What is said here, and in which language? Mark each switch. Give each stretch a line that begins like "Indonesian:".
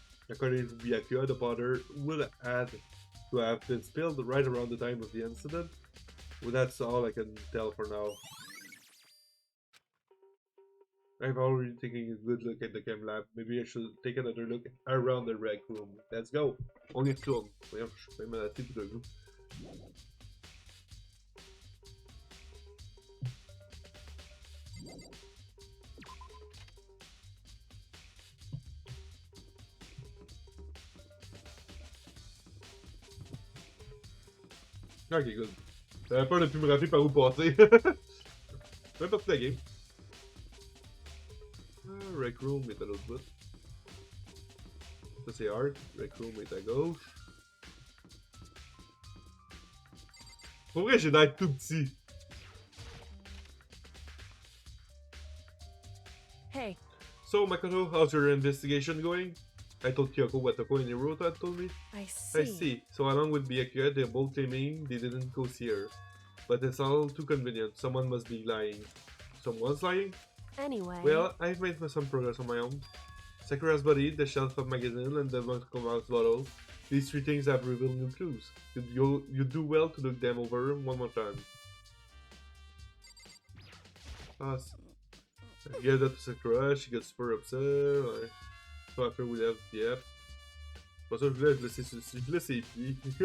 English: According to Byakuya, the powder would have to have been spilled right around the time of the incident. Well, that's all I can tell for now. I've already taken a good look at the chem lab. Maybe I should take another look around the rec room. Let's go!
French: On y retourne. Voyons, je suis pas mal à tout de vous.
English: Ok, good.
French: J'avais peur de plus me rappeler par où passer. Même pas toute la game. Rec room est à l'autre bout. Ça c'est art. Rec room est à gauche. Pour vrai, j'ai l'air tout petit. Hey.
English: So, Makoto, how's your investigation going? I told Kyoko what Toko and Hirota had told me. I see. I see. So along with Byakuya, they're both claiming they didn't go see her. But it's all too convenient. Someone must be lying. Someone's lying? Anyway. Well, I've made some progress on my own. Sakura's body, the shelf of magazine, and the medical mouse bottle. These 3 things have revealed new clues. You do well to look them over one more time. Pass. I gave that to Sakura, she got super upset. Ouais. So after we left, yep.
French: Pas sûr que je voulais laisser ses pieds.